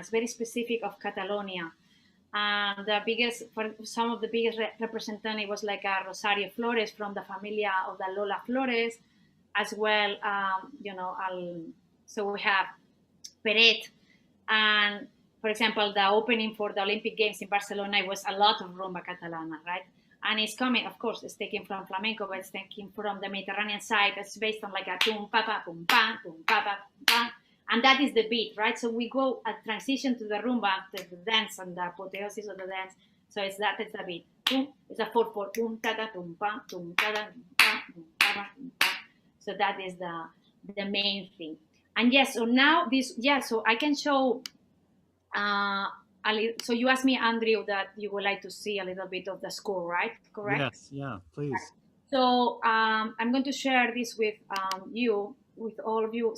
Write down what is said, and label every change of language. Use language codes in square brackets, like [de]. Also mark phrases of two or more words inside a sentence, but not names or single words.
[en] It's very specific of Catalonia. And the biggest, for some of the biggest representative was like a Rosario Flores from the familia of the Lola Flores, as well, so we have Perez, and for example, the opening for the Olympic Games in Barcelona, it was a lot of [es] rumba catalana, [en] right? And it's coming, of course, it's taken from flamenco, but it's taken from the Mediterranean side. It's based on like a boom, pa, pa, boom, pa, boom, pa, pa, boom, pa. And that is the beat, right? So we go a transition to the rumba after the dance and the apotheosis of the dance. So it's the beat. Boom, it's a 4/4, boom, ta, ta, boom, pa, boom, ta, ta, boom, pa, boom, pa, pa, boom, pa. So that is the main thing. And yes, so now this, yeah, so I can show, so you asked me, Andrew, that you would like to see a little bit of the score, right? Correct? Yes, yeah, please. So I'm going to share this with with all of you.